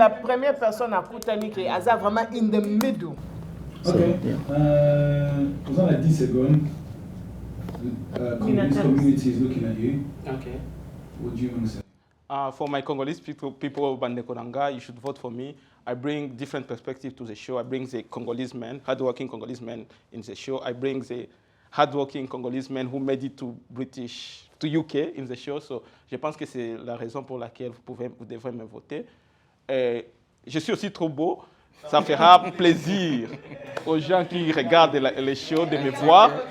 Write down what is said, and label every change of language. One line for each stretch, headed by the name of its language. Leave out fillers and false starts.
French: c'est la première personne à kutani qui aza vraiment
English: in the middle.
French: Okay. Nous avons 10 secondes.
English: Congolese community is looking at you. Okay. What do you want to say? For my Congolese people Bandekonanga, you should vote for me. I bring different perspectives to the show. I bring the Congolese men, hardworking Congolese men in the show. I bring the hardworking Congolese men who made it to UK in the show.
French: So je pense que c'est la raison pour laquelle vous devrez me voter. Je suis aussi trop beau. Ça fera plaisir aux gens qui regardent les shows de me voir.